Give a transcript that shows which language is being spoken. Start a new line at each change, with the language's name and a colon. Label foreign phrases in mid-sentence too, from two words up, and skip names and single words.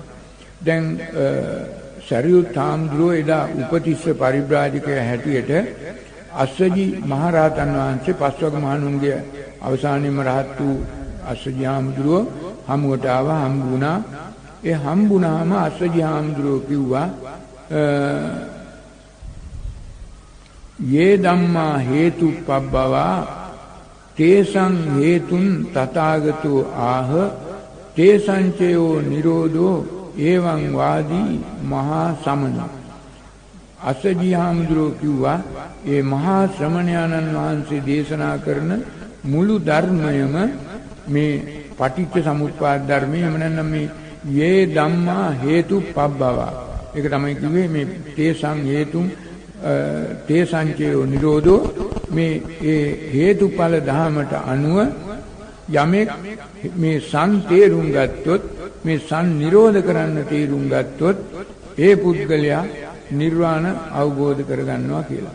Sinhala: දැන් සරියුත් හාමුදුරුවෝ එදා උපතිස්ස පරිබ්‍රාජකයා හැටියට අස්සජි මහරහතන් වහන්සේ පස්වග මහණුන්ගේ අවසානයේම රහත් වූ අස්සජි හාමුදුරුවෝ හමුවට ආවා. හම්බුණා. ඒ හම්බුණාම අස්සජි හාමුදුරුවෝ කිව්වා
Pali: යේ ධම්මා හේතුප්පබ්බවා තේසං හේතුන් තථාගතෝ ආහ තේසංචයෝ නිරෝධෝ එවං වාදී මහා සමන.
Sinhala: අස්සජි හාමුදුරුවෝ කිව්වා ඒ මහා ශ්‍රමණයාණන් වහන්සේ දේශනා කරන මුළු ධර්මයම මේ පටිච්ච සමුප්පාද ධර්මය එහෙම නැත්නම් මේ
Pali: යේ ධම්මා හේතුප්පබ්බවා.
Sinhala: ඒක තමයි කිව්වේ මේ
Pali: තේසං හේතුන් තේසංචයෝ නිරෝධෝ
Sinhala: මේ ඒ හේතුඵල ධහමට අනුව යමෙක් මේ සං තේරුම් ගත්තොත් මේ සං නිරෝධ කරන්න තේරුම් ගත්තොත් ඒ පුද්ගලයා නිර්වාණ අවබෝධ කරගන්නවා කියලා.